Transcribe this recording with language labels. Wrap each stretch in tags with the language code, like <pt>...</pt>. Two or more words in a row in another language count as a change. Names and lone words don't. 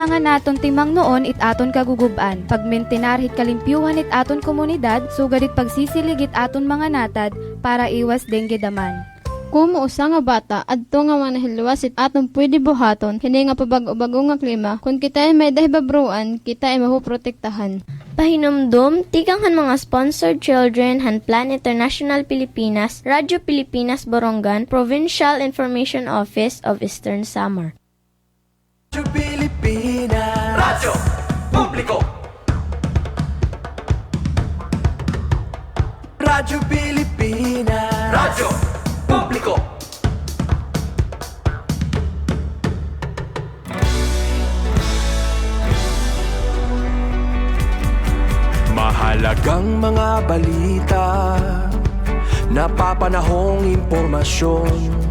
<war>Nga naton timang noon it aton kaguguban, pagmentenar hit kalimpyuhan it aton komunidad, sugadit pagsisiligit aton mga natad para iwas dengue daman. Kumuusa nga bata, adto nga manahilwas it aton pwede buhaton, hindi nga pabago-bago nga klima, kung kita ay may dahibabruan, kita ay mahuprotektahan. Pahinumdum, tikanghan mga sponsored children, Han Plan International Pilipinas, Radyo Pilipinas Borongan, Provincial Information Office of Eastern Samar.</war> <tl>Radyo Pilipinas, Radyo Publiko. Radyo Pilipinas, Radyo Publiko. Mahalagang mga balita, napapanahong impormasyon.</tl>